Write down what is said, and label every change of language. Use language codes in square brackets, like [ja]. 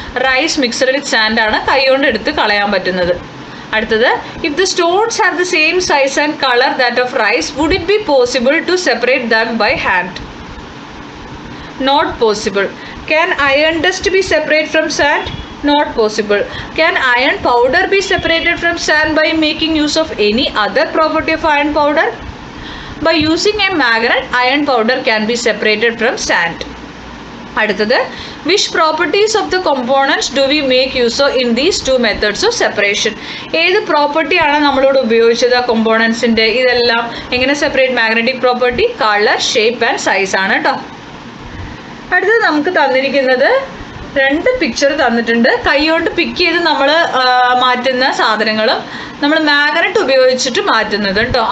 [ml] Rice mixed വിത്ത് sand ആണ് കൈകൊണ്ട് എടുത്ത് കളയാൻ പറ്റുന്നത്. അടുത്തത്, [en] If the stones have the same size and colour that of rice, would it be possible to separate them by hand? Not possible. Can iron dust be separate from sand? Not possible. Can iron powder be separated from sand by making use of any other property of iron powder? By using a magnet, iron powder can be separated from sand. അടുത്തത്, which properties of the components do we make use of in these two methods of separation? [ml] ഏത് property ആണ് നമ്മളോട് ഉപയോഗിച്ചത് ആ കോമ്പോണൻസിൻ്റെ? ഇതെല്ലാം എങ്ങനെ separate? Magnetic property, colour, shape and size ആണ് കേട്ടോ. അടുത്തത് നമുക്ക് തന്നിരിക്കുന്നത് രണ്ട് പിക്ചർ തന്നിട്ടുണ്ട്. കൈകൊണ്ട് പിക്ക് ചെയ്ത് നമ്മൾ മാറ്റുന്ന സാധനങ്ങളും നമ്മൾ മാഗ്നറ്റ് ഉപയോഗിച്ചിട്ട് മാറ്റുന്നത് കേട്ടോ.